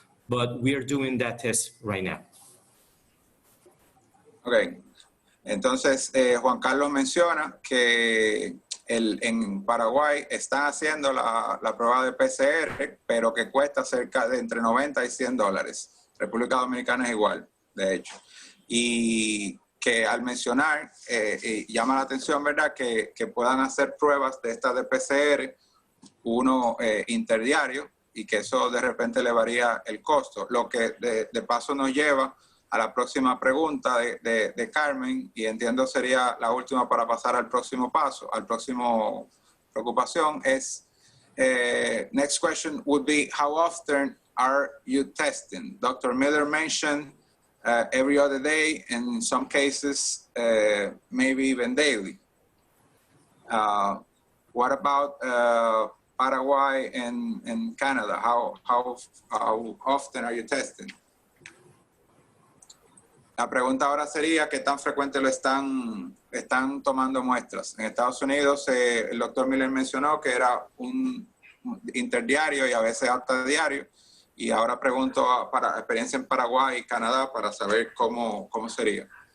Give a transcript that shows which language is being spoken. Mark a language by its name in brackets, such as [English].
[English] But we are doing that test right now. Okay. [Spanish] Entonces, Juan Carlos menciona que en Paraguay están haciendo la prueba de PCR, pero que cuesta cerca de entre $90 y $100. República Dominicana es igual, de hecho. Y que al mencionar, llama la atención, ¿verdad?, que puedan hacer pruebas de estas de PCR, uno interdiario, y que eso de repente le varía el costo. Lo que de paso nos lleva a la próxima pregunta de Carmen, y entiendo sería la última para pasar al próximo paso, al próximo preocupación, es, [English] next question would be, how often are you testing? Dr. Miller mentioned every other day, and in some cases, maybe even daily. What about Paraguay and Canada? How often are you testing? [Spanish] La pregunta ahora sería qué tan frecuente lo están tomando muestras. En Estados Unidos, el doctor Miller mencionó que era un interdiario y a veces hasta diario. Y ahora pregunto para experiencia en Paraguay y Canadá para saber cómo sería.